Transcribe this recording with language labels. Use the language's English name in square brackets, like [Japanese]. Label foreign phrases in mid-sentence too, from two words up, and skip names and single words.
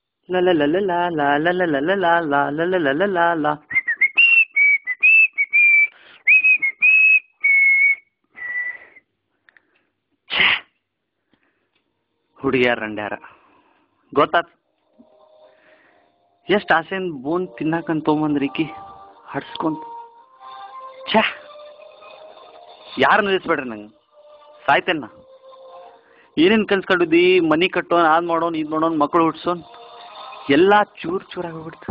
[Kannada] ಲ ಲ ಲ ಲ ಲ ಲ ಲ ಲ ಲ ಲ ಲ ಲ ಲ ಲ ಲ ಲ ಲ. ಹುಡುಗಿಯಾರ ರಂಡ್ಯಾರ ಗೊತ್ತಾತ್. ಎಷ್ಟು ಆಸೆನ್ ಬೋನ್ ತಿನ್ನಾಕಂತ ತೊಗೊಂಬಂದ್ರಿಕಿ ಹಡ್ಸ್ಕೊಂತ. ಛೇ, ಯಾರು ನಿಲ್ಲಿಸ್ಬೇಡ್ರಿ ನಂಗೆ, ಸಾಯ್ತೇನೆ ನಾ. ಏನೇನು ಕನ್ಸ್ಕೊಂಡಿದ್ದಿ? ಮನೆ ಕಟ್ಟೋನ್, ಅದು ಮಾಡೋನ್, ಇದು ಮಾಡೋನ್, ಮಕ್ಕಳು ಹುಡ್ಸೋನ್, ಎಲ್ಲ ಚೂರು ಚೂರಾಗಿ ಹೋಗ್ಬಿಡ್ತು.